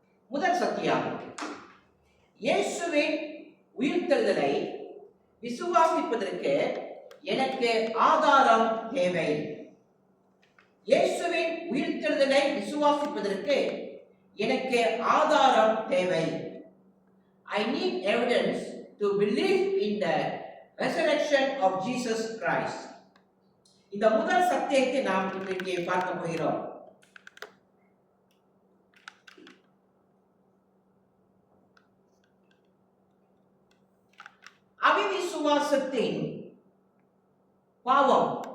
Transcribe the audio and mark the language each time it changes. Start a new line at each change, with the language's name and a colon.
Tamil: முதல் சத்தியம், இயேசுவின் உயிர்த்தெழுதலை விசுவாசிப்பதற்கு எனக்கு ஆதாரம் தேவை. இயேசுவின் உயிர்த்தெழுதலை விசுவாசிப்பதற்கு எனக்கு ஆதாரம் தேவை.
English: I need evidence to believe in the resurrection of Jesus Christ.
Tamil: இந்த முதல் சத்தியத்தை நாம் இன்றைக்கு பார்க்க போகிறோம். அவிசுவாசத்தின் பாவம்.